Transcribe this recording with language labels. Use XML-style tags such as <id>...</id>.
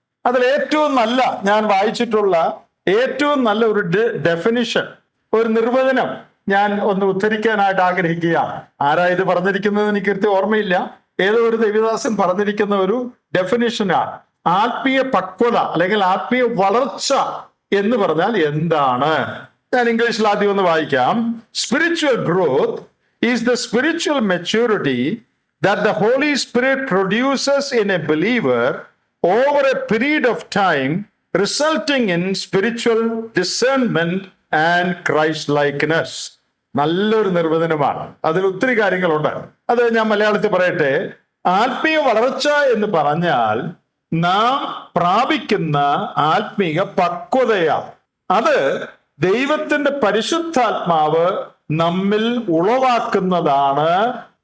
<ml>അതിൽ ഏറ്റവും നല്ല, ഞാൻ വായിച്ചിട്ടുള്ള ഏറ്റവും നല്ല ഒരു ഡെഫിനിഷൻ, ഒരു നിർവചനം ഞാൻ ഒന്ന് ഉദ്ധരിക്കാനായിട്ട് ആഗ്രഹിക്കുക. ആരാ ഇത് പറഞ്ഞിരിക്കുന്നത് എനിക്ക് കൃത്യം ഓർമ്മയില്ല. ഏതോ ഒരു ദൈവദാസൻ പറഞ്ഞിരിക്കുന്ന ഒരു ഡെഫിനിഷനാണ്. ആത്മീയ പക്വത അല്ലെങ്കിൽ ആത്മീയ വളർച്ച എന്ന് പറഞ്ഞാൽ എന്താണ്? ഞാൻ ഇംഗ്ലീഷിൽ ആദ്യം ഒന്ന് വായിക്കാം.</ml> <en>Spiritual growth is the spiritual maturity that the Holy Spirit produces in a believer over a period of time, resulting in spiritual discernment and Christ-likeness.</en> <ml>നല്ലൊരു നിർവചനമാണ്. അതിൽ ഒത്തിരി കാര്യങ്ങളുണ്ട്. അത് ഞാൻ മലയാളത്തിൽ പറയട്ടെ. ആത്മീയ വളർച്ച എന്ന് പറഞ്ഞാൽ നാം പ്രാപിക്കുന്ന ആത്മീയ പക്വതയാണ്. അത് ദൈവത്തിന്റെ പരിശുദ്ധാത്മാവ് നമ്മിൽ ഉളവാക്കുന്നതാണ്.</ml>